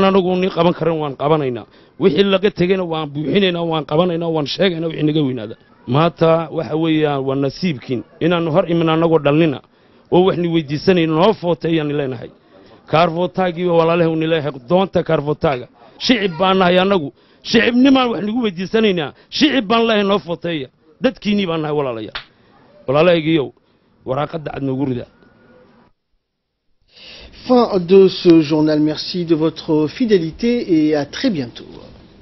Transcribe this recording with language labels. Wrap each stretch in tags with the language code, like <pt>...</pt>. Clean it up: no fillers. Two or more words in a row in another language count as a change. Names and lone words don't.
<so>anagu ni qaban karan waan qabanaynaa wixii laga tagayna waan buuxinaynaa waan qabanaynaa waan sheegaynaa wixii naga weynaada maanta waxa weeyaan waa nasiibkiin inaan hor imin anagoo dhalnina oo wax ni weydiisanayno noo footayaan leenahay kaarfootaagii walaalahay uu leeyahay doonta kaarfootaaga shicib baan nahay anagu shicibnimaan wax nagu weydiisanaynaa shicib baan leeyahay noo footeeya dadkiinii baan nahay walaalahaygiiyow waraaqadda cad noogu rida.</so> <fr>Fin de ce journal, merci de votre fidélité et à très bientôt.</fr>